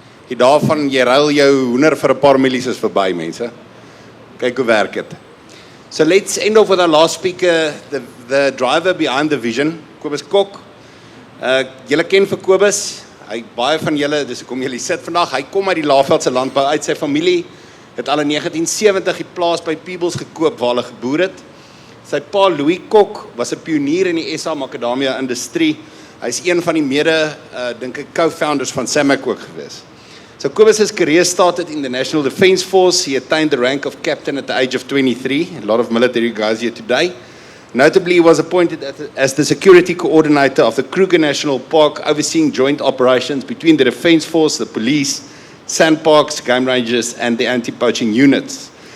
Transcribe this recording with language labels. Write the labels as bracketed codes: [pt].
[af] Die dae van jy ruil jou hoender vir 'n paar mielies is verby, mense. Kyk hoe werk dit. [en] So let's end off with our last speaker, the driver behind the vision, Kobus Kok. [af] Julle ken vir Kobus. Hy baie van julle, dis hoekom julle sit vandag. Hy kom uit die Laagveldse landbou uit. Sy familie het al in 1970 die plaas by Peebles gekoop waar hulle geboer het. Sy pa Louis Kok was 'n pionier in die SA makadamia industrie. Hy's een van die dink ek co-founders van Samac ook gewees. [en] So Kobus' career started in the National Defence Force. He attained the rank of captain at the age of 23. A lot of military guys here today. Notably, he was appointed as the security coordinator of the Kruger National Park, overseeing joint operations between the Defence Force, the police, sandparks, game rangers, and the anti-poaching units.